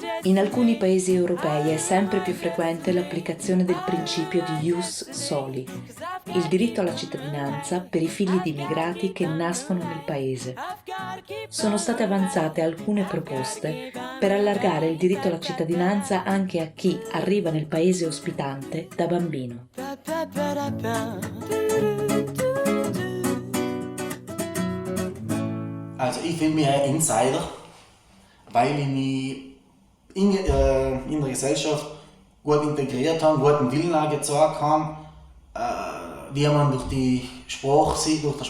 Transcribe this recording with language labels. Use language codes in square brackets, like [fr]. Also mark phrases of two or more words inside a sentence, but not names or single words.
[it] In alcuni paesi europei è sempre più frequente l'applicazione del principio di [la] ius soli, [it] il diritto alla cittadinanza per i figli di immigrati che nascono nel paese. Sono state avanzate alcune proposte per allargare il diritto alla cittadinanza anche a chi arriva nel paese ospitante da bambino. [de] Also ich finde mich ein Insider, weil ich mich in der Gesellschaft gut integriert habe, guten Willen auch gezeigt habe, wie man durch den Spruch sieht.